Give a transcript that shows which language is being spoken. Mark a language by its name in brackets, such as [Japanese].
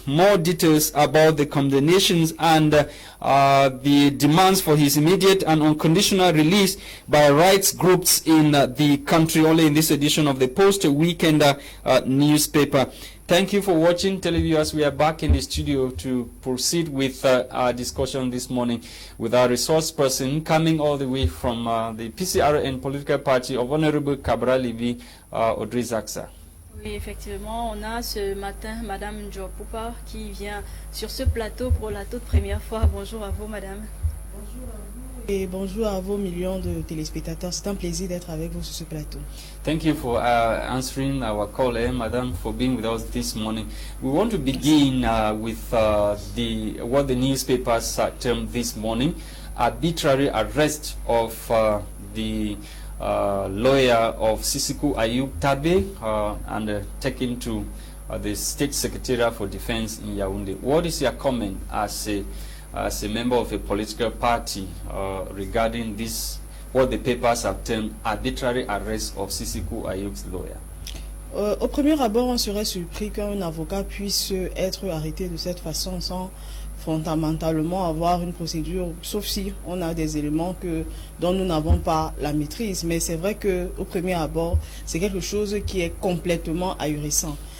[English] More details about the condemnations and the demands for his immediate and unconditional release by rights groups in the country, only in this edition of the Post Weekender newspaper. Thank you for watching, televiewers. We are back in the studio to proceed with our discussion this morning with our resource person coming all the way from the PCRN political party of Honorable Cabral Levy, Audrey Zatsa. [French] Oui, effectivement, on a ce matin Madame NJOH qui vient sur ce plateau pour la toute première fois. Bonjour à vous, Madame. Bonjour à vous et bonjour à vos millions de téléspectateurs. C'est un plaisir d'être avec vous sur ce plateau. [English] Thank you for answering our call, Madam, for being with us this morning. We want to begin with what the newspapers termed this morning, arbitrary arrest of the lawyer of Sisiku Ayuk Tabe and taken to the State Secretariat for Defense in Yaoundé. What is your comment as a member of a political party regarding this, what the papers have termed arbitrary arrest of Sisiku Ayuk's lawyer? [French] Au premier abord, on serait surpris qu'un avocat puisse être arrêté de cette façon sans fondamentalement avoir une procédure, sauf si on a des éléments dont nous n'avons pas la maîtrise. Mais c'est vrai qu'au premier abord, c'est quelque chose qui est complètement ahurissant.